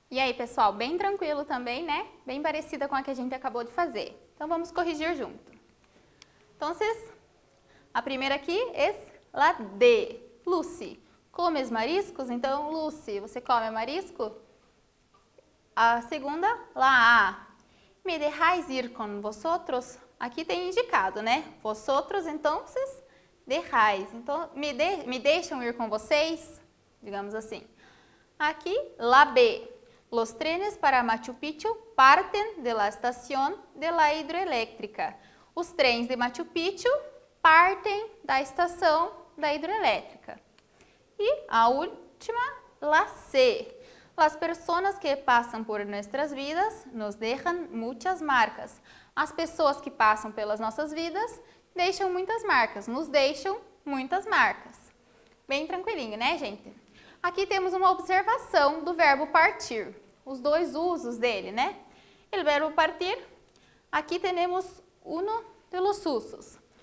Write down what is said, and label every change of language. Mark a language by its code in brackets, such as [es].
[pt] aí, pessoal, bem tranquilo também, né? Bem parecida com a que a gente acabou de fazer. Então, vamos corrigir junto. Então, a primeira aqui é la D. [es] Lucy, comes mariscos? [pt] Então, Lucy, você come marisco? A segunda, la A. [es] Me dejáis ir con vosotros? [pt] Aqui tem indicado, né? Vosotros, então, dejáis. Então, me deixam ir com vocês? Digamos assim. Aqui, la B. [es] Los trenes para Machu Picchu parten de la estación de la hidroeléctrica. [pt] Os trens de Machu Picchu partem da estação da hidroelétrica. E a última, la C. [es] Las personas que passam por nuestras vidas nos dejan muchas marcas. [pt] As pessoas que passam pelas nossas vidas deixam muitas marcas, nos deixam muitas marcas. Bem tranquilinho, né, gente? Aqui temos uma observação do verbo partir, os dois usos dele, né? O verbo partir, aqui temos [es] uno de los usos.